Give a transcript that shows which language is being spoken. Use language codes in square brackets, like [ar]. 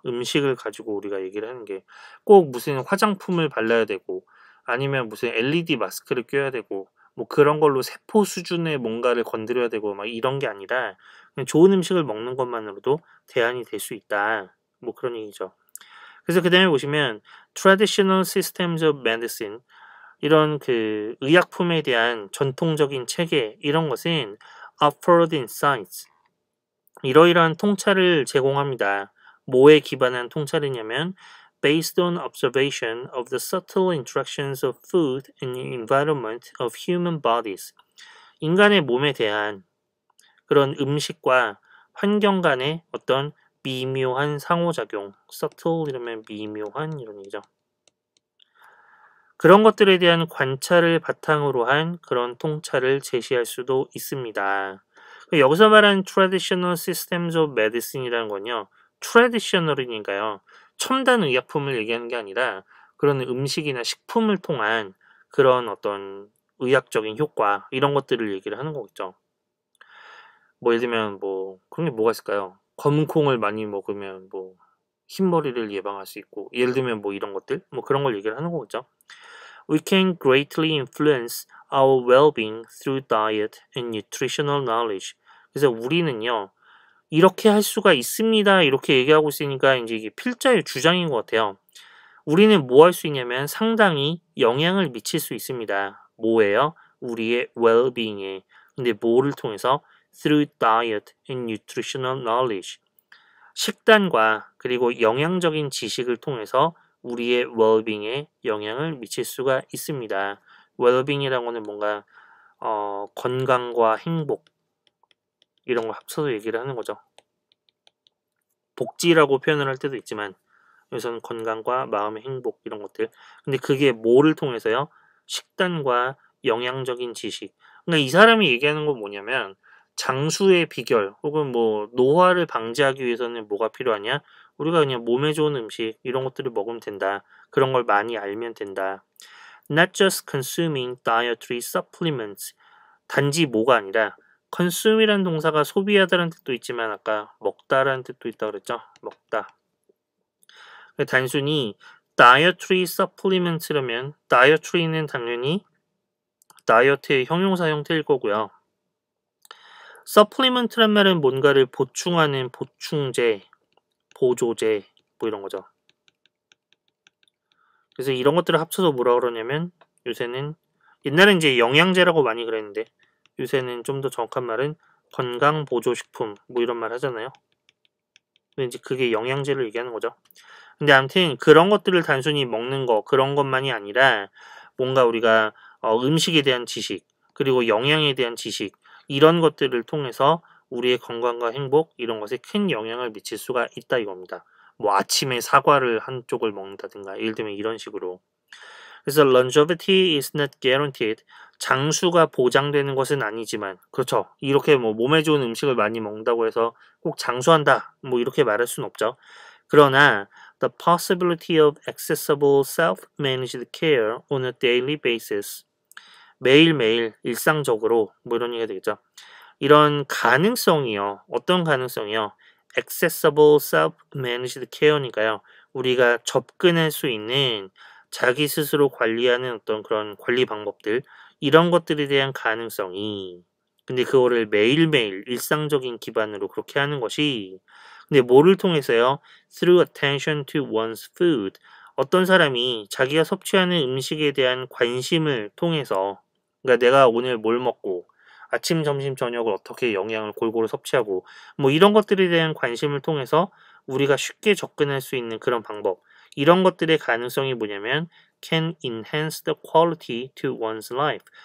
[ko] 음식을 가지고 우리가 얘기를 하는 게 꼭 무슨 화장품을 발라야 되고 아니면 무슨 LED 마스크를 껴야 되고 뭐 그런 걸로 세포 수준의 뭔가를 건드려야 되고 막 이런 게 아니라 그냥 좋은 음식을 먹는 것만으로도 대안이 될 수 있다. 뭐 그런 얘기죠. 그래서 그 다음에 보시면 [en] traditional systems of medicine [ko] 이런 그 의약품에 대한 전통적인 체계 이런 것은 [en] offered insights [ko] 이러이러한 통찰을 제공합니다. [en] 뭐에 기반한 통찰이냐면 based on observation of the subtle interactions of food and the environment of human bodies [ko] 인간의 몸에 대한 그런 음식과 환경 간의 어떤 미묘한 상호작용, subtle 이러면 미묘한 이런 얘기죠. 그런 것들에 대한 관찰을 바탕으로 한 그런 통찰을 제시할 수도 있습니다. 여기서 말하는 [en] traditional systems of medicine [ko] 이라는 건요, traditional이니까요, 첨단 의약품을 얘기하는 게 아니라 그런 음식이나 식품을 통한 그런 어떤 의학적인 효과 이런 것들을 얘기를 하는 거겠죠. 뭐 예를 들면 뭐 그런 게 뭐가 있을까요? 검은 콩을 많이 먹으면 뭐 흰머리를 예방할 수 있고, 예를 들면 뭐 이런 것들, 뭐 그런 걸 얘기를 하는 거겠죠. [en] We can greatly influence our well-being through diet and nutritional knowledge. [ko] 그래서 우리는요, 이렇게 할 수가 있습니다. 이렇게 얘기하고 있으니까 이제 이게 필자의 주장인 것 같아요. 우리는 뭐 할 수 있냐면 상당히 영향을 미칠 수 있습니다. 뭐예요? 우리의 well-being에. 근데 뭐를 통해서? [en] Through diet and nutritional knowledge. [ko] 식단과 그리고 영양적인 지식을 통해서 우리의 well-being에 영향을 미칠 수가 있습니다. well-being이라는 거는 뭔가 건강과 행복 이런 걸 합쳐서 얘기를 하는 거죠. 복지라고 표현을 할 때도 있지만 여기서는 건강과 마음의 행복 이런 것들. 근데 그게 뭐를 통해서요? 식단과 영양적인 지식. 그러니까 이 사람이 얘기하는 건 뭐냐면 장수의 비결 혹은 뭐 노화를 방지하기 위해서는 뭐가 필요하냐? 우리가 그냥 몸에 좋은 음식 이런 것들을 먹으면 된다. 그런 걸 많이 알면 된다. [en] Not just consuming dietary supplements. [ko] 단지 뭐가 아니라 consume이라는 동사가 소비하다라는 뜻도 있지만 아까 먹다라는 뜻도 있다고 그랬죠? 먹다. 단순히 dietary supplements라면 dietary는 당연히 다이어트의 형용사 형태일 거고요. supplement란 말은 뭔가를 보충하는 보충제, 보조제 뭐 이런 거죠. 그래서 이런 것들을 합쳐서 뭐라 그러냐면 요새는 옛날엔 이제 영양제라고 많이 그랬는데 요새는 좀 더 정확한 말은 건강보조식품 뭐 이런 말 하잖아요. 근데 이제 그게 영양제를 얘기하는 거죠. 근데 아무튼 그런 것들을 단순히 먹는 거 그런 것만이 아니라 뭔가 우리가 음식에 대한 지식 그리고 영양에 대한 지식 이런 것들을 통해서 우리의 건강과 행복 이런 것에 큰 영향을 미칠 수가 있다 이겁니다. 뭐 아침에 사과를 한쪽을 먹는다든가 예를 들면 이런 식으로. 그래서 [en] longevity is not guaranteed. [ko] 장수가 보장되는 것은 아니지만 그렇죠. 이렇게 뭐 몸에 좋은 음식을 많이 먹는다고 해서 꼭 장수한다 뭐 이렇게 말할 수는 없죠. 그러나 [en] the possibility of accessible self-managed care on a daily basis [ko] 매일매일 일상적으로 뭐 이런 얘기가 되겠죠. 이런 가능성이요. 어떤 가능성이요? [en] accessible self-managed care니까요. [ko] 우리가 접근할 수 있는 자기 스스로 관리하는 어떤 그런 관리 방법들 이런 것들에 대한 가능성이 근데 그거를 매일매일 일상적인 기반으로 그렇게 하는 것이 근데 뭐를 통해서요? [en] Through attention to one's food. [ko] 어떤 사람이 자기가 섭취하는 음식에 대한 관심을 통해서 그러니까 내가 오늘 뭘 먹고 아침, 점심, 저녁을 어떻게 영양을 골고루 섭취하고 뭐 이런 것들에 대한 관심을 통해서 우리가 쉽게 접근할 수 있는 그런 방법 이런 것들의 가능성이 뭐냐면 [en] can enhance the quality to one's life.